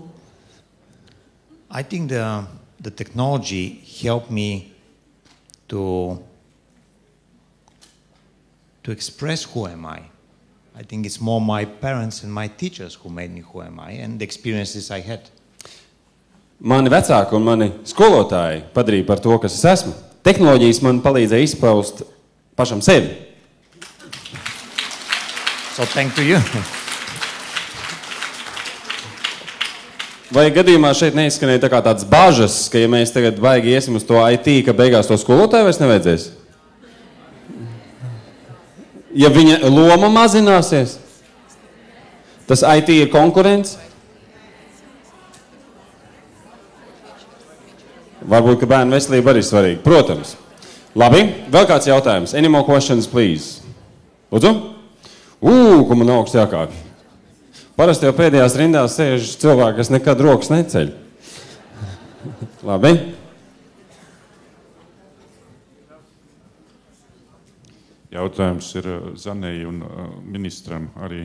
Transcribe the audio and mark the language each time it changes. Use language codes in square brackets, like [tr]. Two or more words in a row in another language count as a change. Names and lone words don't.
[en] I think the technology helped me to express who am I. I think it's more my parents and my teachers who made me who am I and the experiences I had. [lv] Mani vecāki un mani skolotāji padarīja par to, kas es esmu. Tehnoloģijas man palīdzēja izpaust pašam sevi. [en] So thank to you. [lv] Vai gadījumā šeit neizskanēja tā kā tāds bāžas, ka ja mēs tagad baigi iesim uz to IT, ka beigās to skolotāju vairs nevajadzēs? Ja viņa loma mazināsies? Tas IT ir konkurence? Varbūt, ka bērnu veselība arī svarīga. Protams. Labi, vēl kāds jautājums. [en] Any more questions, please? [lv] Lūdzu? Ko man augsts jākāpj. Parasti jau pēdējās rindās sēž cilvēki, kas nekad rokas neceļ. Labi. Jautājums ir Zanei un ministram arī.